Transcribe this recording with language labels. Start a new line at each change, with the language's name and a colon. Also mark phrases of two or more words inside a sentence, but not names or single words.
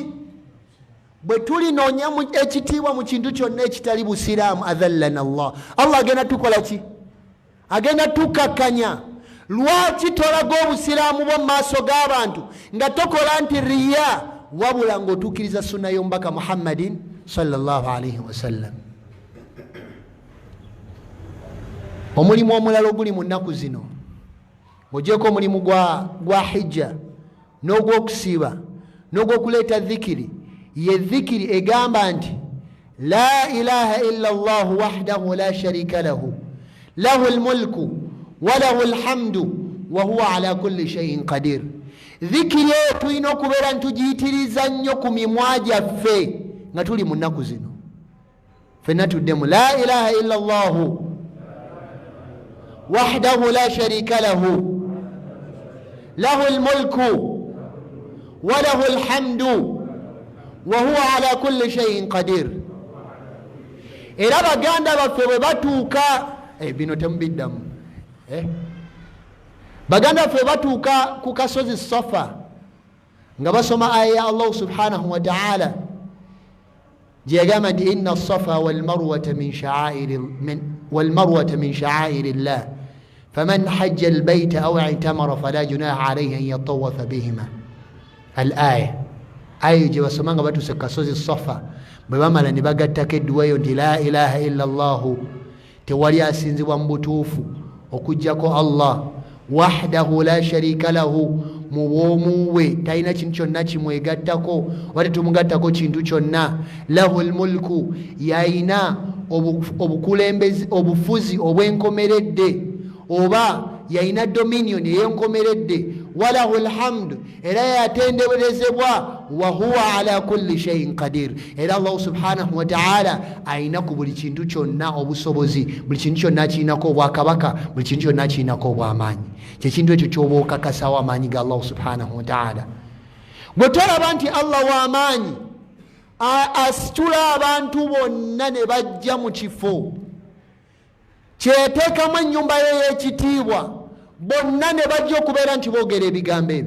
Ganda: Bwe tulinoonya ekitiibwa mu kintu kyonna ekitali busiraamu,
Arabic: أذلنا الله,
Ganda: Allah agenda tukola ki? Agenda tukakanya. Lwaki tolaga obusiraamu bwo mu maaso g'abantu nga tokola nti riya, wabula ng'otuukiriza sunna y'omubaka Muhammadin
Arabic: صلى الله عليه وسلم?
Ganda: Omulimu omulala oguli mu nnaku zino, ng'ogyeko omulimu gwa hijja n'ogw'okusiiba n'ogw'okuleeta dhikiri, ye dhikiri egamba nti
Arabic: لا إله إلا الله وحده لا شريك له له الملك وله الحمد وهو على كل شيء قدير.
Ganda: Dhikiri eyo tulina okubeera ntugiyitiriza nnyo ku mimwa gyaffe nga tuli mu nnaku zino. Ffenna tuddemu
Arabic: لا إله إلا الله وحده لا شريك له له الملك وله الحمد وهو على كل شيء قدير.
Ganda: Era baganda baffe bwe batuuka bino temubiddamu, baganda baffe batuuka ku kasozi Safa nga basoma aya ya
Arabic: الله سبحانه وتعالى
Ganda: gye yagamba nti
Arabic: إن الصفا والمروة من شعائر الله فمن حج البيت أو اعتمر فلا جناح عليه أن يطوف بهما.
Ganda: Al-aya ayo gye basoma nga batuuse ku kasozi Safa, bwe bamala ne bagattako edduwa eyo nti
Arabic: لا إله إلا الله,
Ganda: tewali asinzibwa mu butuufu okuggyako Allah,
Arabic: وحده لا شريك له,
Ganda: mu bwomuwe talina kintu kyonna kimwegattako oba tetumugattako kintu kyonna.
Arabic: له الملك,
Ganda: yayina obukulembeze obufuzi obwenkomeredde oba yayina dominion eyenkomeredde.
Arabic: وله الحمد,
Ganda: era yatendeberezebwa.
Arabic: وهو على كل شيء قدير,
Ganda: era
Arabic: الله سبحانه وتعالى
Ganda: ayina ku buli kintu kyonna obusobozi, buli kintu kyonna kirinako obwakabaka, buli kintu kyonna kirinako obwamaanyi. kyekintu ekyo kyoba okakasawo amaanyi ga
Arabic: الله سبحانه وتعالى.
Ganda: bwe tolaba nti Allah w'amaanyi asitula abantu bonna ne bajja mu kifo kyeteekamu ennyumba ye y'ekitiibwa, bonna ne bajja okubeera nti boogera ebigambo ebyo.